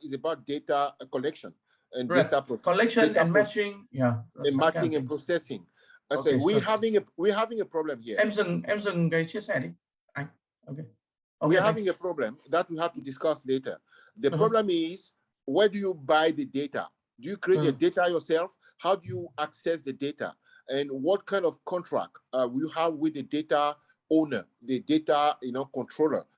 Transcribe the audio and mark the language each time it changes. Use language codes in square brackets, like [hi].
[en] It's about data collection and data collection and matching, and matching and processing. So we're having a problem here. [vi] Em dừng cái chia sẻ đi anh. [en] Okay. We're having a problem that we have to discuss later. The problem is, where do you buy the data? Do you create the data yourself? How do you access the data? And what kind of contract you have with the data owner, the data controller?